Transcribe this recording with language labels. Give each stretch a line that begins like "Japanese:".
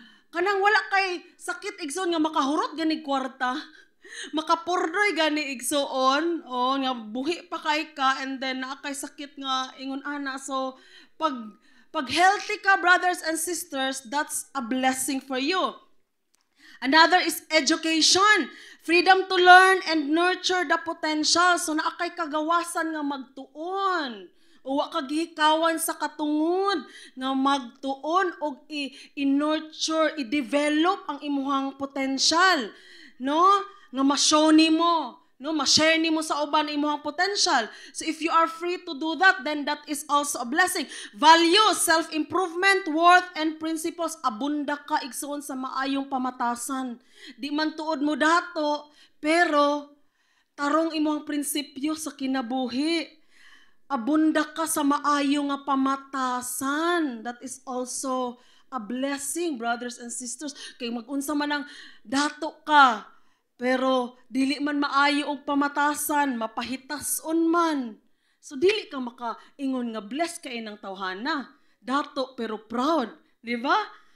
Cebuano: Kanang wala kay sakit igsoon nga makahurot gani kwarta. Makapurdoy gani igsoon, oh nga buhi pa kay ka and then naa kay sakit nga ingon ana. So pag healthy ka,
English: brothers and sisters, that's a blessing for you. Another is education. Freedom to learn and nurture the potential.
Cebuano: So naakay kagawasan nga magtuon. O wa ka gihikawan sa katungod nga magtuon og i-nurture, i-develop ang imuhang potential, no? Nga ma-show nimo, no? Ma-share nimo sa uban imuhang potential.
English: So if you are free to do that, then that is also a blessing. Values, self-improvement, worth, and principles,
Cebuano: abunda ka igsoon sa maayong pamatasan. Di man tuod mo dato, pero tarong imong prinsipyo sa kinabuhi. Abunda ka sa maayo nga pamatasan.
English: That is also a blessing, brothers and sisters.
Cebuano: Kay mag-unsa man ang dato ka, pero dili man maayo og pamatasan, mapahitason man. So dili ka makaingon nga blessed kay ng tawhana. Dato pero proud, di ba?